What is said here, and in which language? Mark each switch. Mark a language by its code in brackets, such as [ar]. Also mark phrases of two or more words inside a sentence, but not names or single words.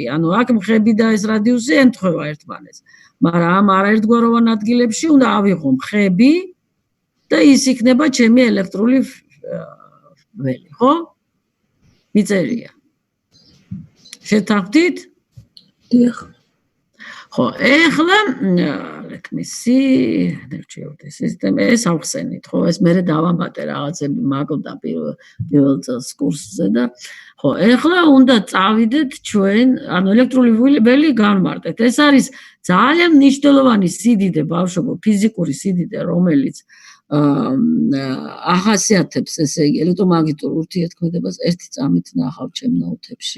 [ka] ანუ აქ მხები და ეს რადიუსი ემთხვევა ერთმანეთს. მაგრამ ამ არაერთგვაროვან ადგილებში უნდა ავიღო მხები და ის იქნება ჩემი ელექტრული ველი, ხო? მიწერია. შეთანხმდით? დიახ. ხო, ეხლა [en] let me see, energy system, [ka] ეს ავხსენით, ხო, ეს მერე დავამატე რაღაცები მაგდა პირველ წელს კურსზე და ხო, ეხლა უნდა წავიდეთ ჩვენ, ანუ ელექტრული ველი განმარტეთ. ეს არის ძალიან მნიშვნელოვანი სიდიდე, ბავშვებო, ფიზიკური სიდიდე, რომელიც ახასიათებს, ესე იგი, ელექტრომაგნიტურ ურთიერთქმედებას ერთი წამით ნახავ ჩემ ნოუთებში.